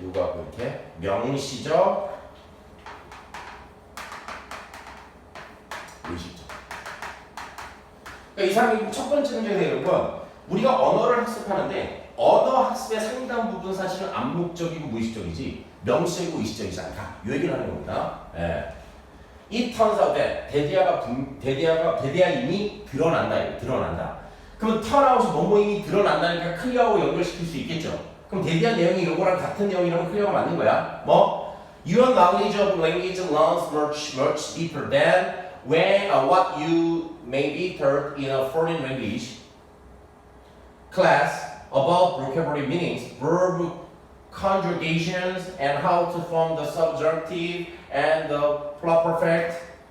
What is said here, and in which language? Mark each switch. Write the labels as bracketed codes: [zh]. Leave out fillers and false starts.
[ko] 요거하고 이렇게 명시적, 의식적. 그러니까 이 사람이 첫 번째 문제가 되는 건 우리가 언어를 학습하는데 언어 학습의 상당 부분 사실은 암묵적이고 무의식적이지 명시적이고 의식적이지 않다. 이 얘기를 하는 겁니다. 예. [en] It turns out that [ko] 대대가 이미 드러난다. 그럼 turnout이 뭐뭐임이 드러난다니까 클리어하고 연결시킬 수 있겠죠. 그럼 대대한 내용이 요거랑 같은 내용이라면 클리어가 맞는 거야. 뭐? [en] Your knowledge of language runs much deeper than what you may be taught in a foreign language class about vocabulary meanings, verb conjugations, and how to form the subjunctive and the pluperfect.